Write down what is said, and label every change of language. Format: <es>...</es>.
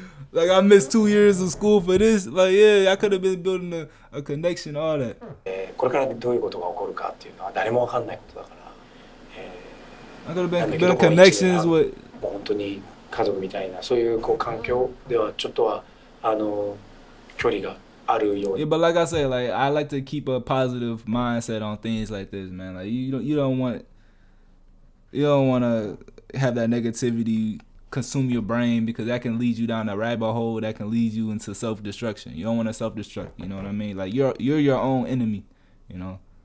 <en>Like, I missed 2 years of school for this. Like, yeah, I could have been building a connection, all that.</en> <ja>これからどういうことが起こるかっていうのは誰もわかんないことだから。</ja> <en>I could have been building connections with.</en> <ja>もう本当に家族みたいなそういうこう環境ではちょっとは距離があるように。</ja> <en>Yeah, but like I said, like, I like to keep a positive mindset on things like this, man. Like, you don't want to have that negativity consume your brain, because that can lead you down a rabbit hole that can lead you into self-destruction. You don't want to self-destruct, you know what I mean? Like, you're your own enemy, you know.</en>